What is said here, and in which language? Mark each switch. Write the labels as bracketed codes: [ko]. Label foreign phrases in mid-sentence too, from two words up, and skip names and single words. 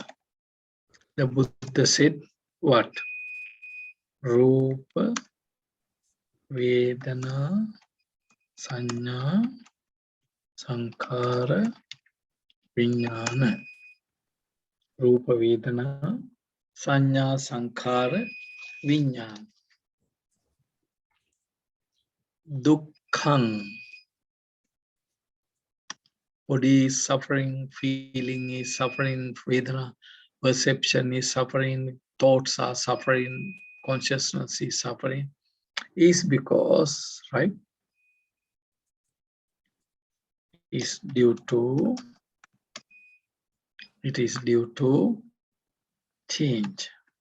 [en] The Buddha said what? [pi] Rupa, Vedana, Sanya, Sankhara, Vijnana. Rupa, Vedana, Sanya, Sankhara, Vijnana. Dukkham. [en] Body is suffering, feeling is suffering, Vedana, perception is suffering, thoughts are suffering, consciousness is suffering. Is because, right? Is due to, it is due to change.